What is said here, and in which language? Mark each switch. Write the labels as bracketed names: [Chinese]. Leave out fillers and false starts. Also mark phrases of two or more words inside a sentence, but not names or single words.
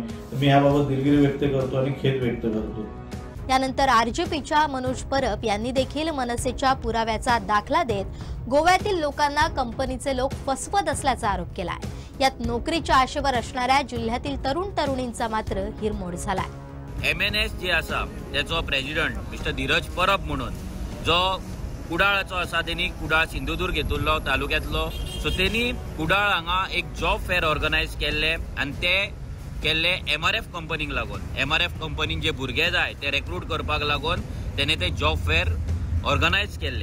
[Marathi] मी याबाबत दिलगिरी व्यक्त करतो आणि खेद व्यक्त करतो. यानंतर RJPच्या मनोज परब यांनी देखील मनसेच्या पुराव्याचा दाखला देत गोव्यातील लोकांना कंपनीचे लोक फसवत असल्याचा आरोप केलाय. यात नोकरीच्या आशेवर असणाऱ्या जिल्ह्यातील तरुण तरुणींचा मात्र हिरमोड झालाय. [Konkani] MNS जे आसा त्याचो प्रेसिडेंट मिस्टर धीरज परब म्हणून जो कुडाळाचो आसा, त्यांनी कुडाळ सिंधुदुर्ग हेतुल्लो तालुक्यातलो, सो त्यांनी कुडाळ हांगा एक [English] job fair organise [Konkani] केल्ले आणि ते केल्ले MRF कंपनीक लागून. MRF कंपनीन जे भुरगे जाय ते रिक्रूट करपाक लागून तेणे ते [English] job fair organise [Konkani] केल्ले.